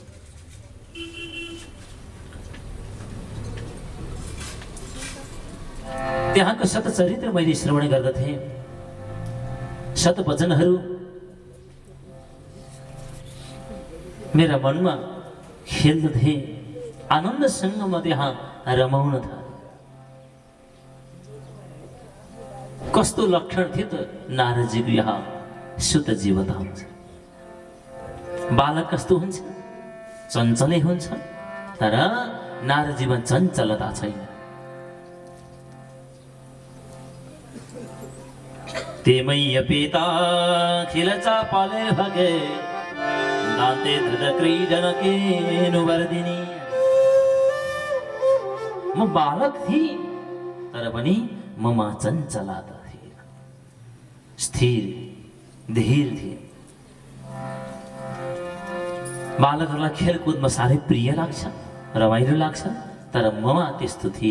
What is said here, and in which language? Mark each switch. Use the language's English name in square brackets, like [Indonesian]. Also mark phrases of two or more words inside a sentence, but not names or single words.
[Nepali] त्यहाँको सतचरित्र मैले श्रवण गर्दथे सत वचनहरू मेरा मनमा खेल्दथे आनन्दसँग म त्यहाँ रमाउन थालेँ। कस्तो लक्षण थियो त नारदजीको यहाँ सुतजी बताउँछ। बालक कस्तो हुन्छ चञ्चलै हुन्छ तर नारदजीमा चञ्चलता छैन। [Sanskrit] तेमय्य पिता खिल चापाले भगे दान्ते धृत क्रीडन केनुवर्दिनी। [Nepali] म बालक थिएँ तर पनि ममा चञ्चलता थिएन स्थिर धीर थिए। बालकहरूलाई खेलकुदमा साह्रै प्रिय लाग्छ रमाइलो लाग्छ तर ममा त्यस्तो थिएन।